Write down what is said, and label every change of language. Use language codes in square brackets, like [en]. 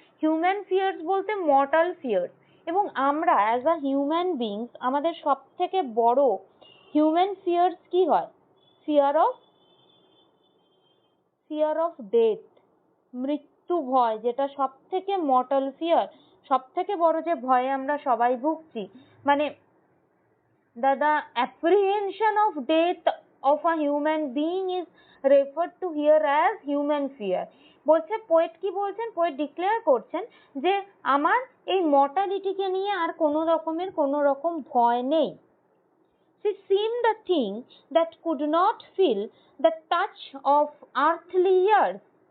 [bn] Human fierce বলতে mortal fierce. এবং আমরা অ্যাজ আ হিউম্যান বিংস আমাদের সব থেকে বড় হিউম্যান ফিয়ার্স কি হয়, ফিয়ার অফ ডেথ, মৃত্যু ভয়, যেটা সব থেকে মর্টাল ফিয়ার, সব থেকে বড় যে ভয়ে আমরা সবাই ভুগছি। [en] মানে the apprehension of death of a human being is referred to here as human fear. [bn] বলছে পোয়েট কি বলছেন, পোয়েট ডিক্লেয়ার করছেন যে আমার এই মর্টালিটিকে নিয়ে আর কোনো রকম ভয় নেই। [en] She seemed a thing that could not feel the touch of earthly years.